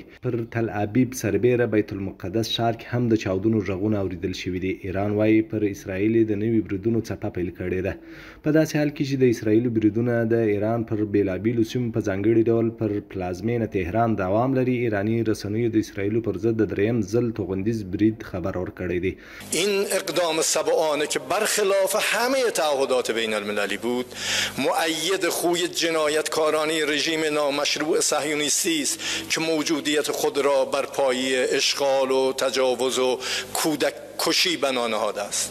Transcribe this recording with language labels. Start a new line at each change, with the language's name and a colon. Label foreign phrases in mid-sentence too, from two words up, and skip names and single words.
Pashto: پر تل ابیب سربیره بیت المقدس ښار کې هم د چاودنو غږونه اوریدل شوي دي. ایران وایي پر اسرائیل د نوي بریدونو څپه پیل کړې ده. په داسې حال کې چې د اسرائیل بریدونه د ایران پر بیلابیلو سیمو په ځانګړي ډول پر پلازمینه تهران دوام لري، ایرانی رسنیو د اسرائیل پر ضد د دریم ځل توغندیز برید خبر ورکړی دی.
Persian: این اقدام سبعانه که برخلاف همه تعهدات بین المللی بود، مؤید خوی جنایتکارانه رژیم نامشروع صهیونیستی است که موجودیت خود را بر پایه اشغال و تجاوز و کودک کشی بنا نهاده است.